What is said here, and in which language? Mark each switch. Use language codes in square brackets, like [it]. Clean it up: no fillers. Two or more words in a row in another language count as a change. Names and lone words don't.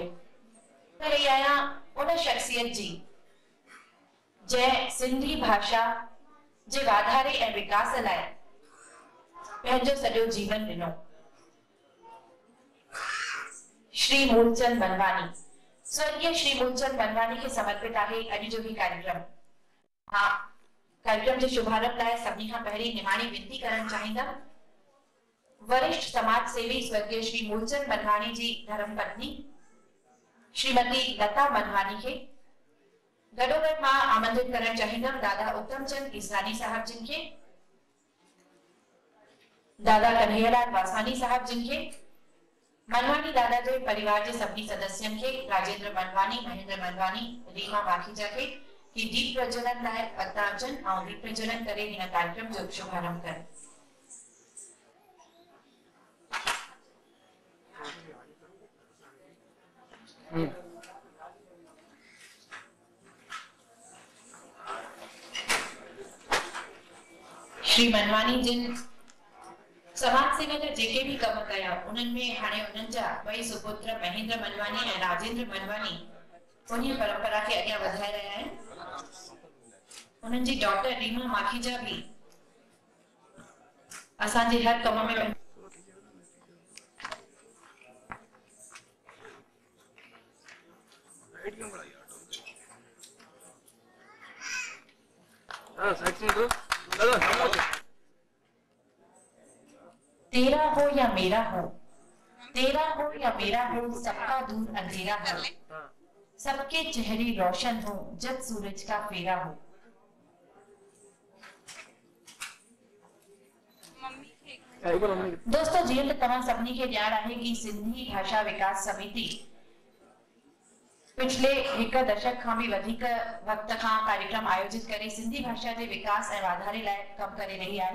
[sd] रही आहियां उन शख्सियत जी जंहिं सिंधी भाषा जे वाधारे ऐं विकास लाइ पंहिंजो सॼो जीवन ॾिनो। श्री मूलचंद मनवानी, स्वर्गीय श्री मूलचंद मनवानी खे समर्पित आहे अॼु जो ही कार्यक्रम। हाँ, कार्यक्रम जे शुभारंभ लाइ सभिनी खां पहिरीं निमाणी विनती करणु चाहींदमि वरिष्ठ समाज सेवी स्वर्गीय श्री मूलचंद मनवानी जी धर्मपत्नी श्रीमती लता मनवानी के गडोगॾु मां आमंत्रित करणु चाहींदमि दादा उत्तमचंद ईसरानी साहब जिन के, दादा कन्हैयालाल वासवानी साहब जिन के, मनवानी दादा जे परिवार के सभी सदस्यन के, राजेंद्र मनवानी, महेंद्र मनवानी, रीमा माखीजा के की दीप प्रज्वलन लाइ अवतारजन और दीप प्रज्वलन करे हिन कार्यक्रम जो शुभारंभ करें। श्री मनवानी जिन समाज सेवा जा जेके भी कम कया उन्हनि में हाणे उन्हनि जा ॿई सुपुत्र महेंद्र मनवानी ऐं राजेंद्र मनवानी उन्ही परंपरा के अॻियां वधाए रहिया आहिनि। उन्हनि जी डॉटर रीमा माखीजा भी असांजे हर कम में [hi] तेरा हो या मेरा हो, तेरा हो या मेरा हो, सबका दूर अंधेरा हो, सबके चेहरे रोशन हो जब सूरज का फेरा हो। [sd] दोस्तों, जीअं त तव्हां सभिनी खे ॼाण आहे कि सिंधी भाषा विकास समिति पिछले एक दशक खां भी वधिक वक्त खां कार्यक्रम आयोजित करे सिंधी भाषा के विकास ऐं वाधारे लाइ कम करे रही आहे।